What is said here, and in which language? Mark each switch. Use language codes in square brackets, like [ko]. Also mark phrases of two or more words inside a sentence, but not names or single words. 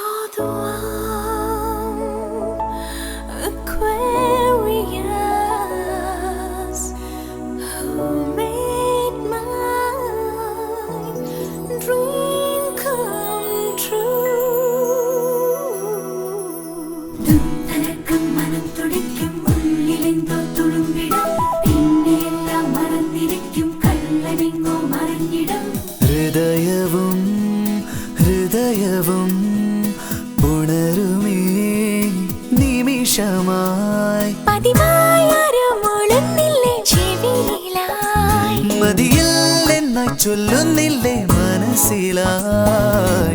[en] the one Aquarius who made my dream come true. [ml] തുണ്ടാരകം മനം തുടിക്കും ഉള്ളിലെന്തോ തുളുമ്പിടാം പിന്നെ എല്ലാം മറന്നിരിക്കും കള്ളനെങ്ങോ മറന്നിടാം. ഹൃദയവും ഉണരുമേ നിമിഷമായി പതിവായൊരുമൊഴുന്നില്ലേ ചെവിയിലായി മതിയില്ലെന്നായി ചൊല്ലുന്നില്ലേ മനസ്സിലായി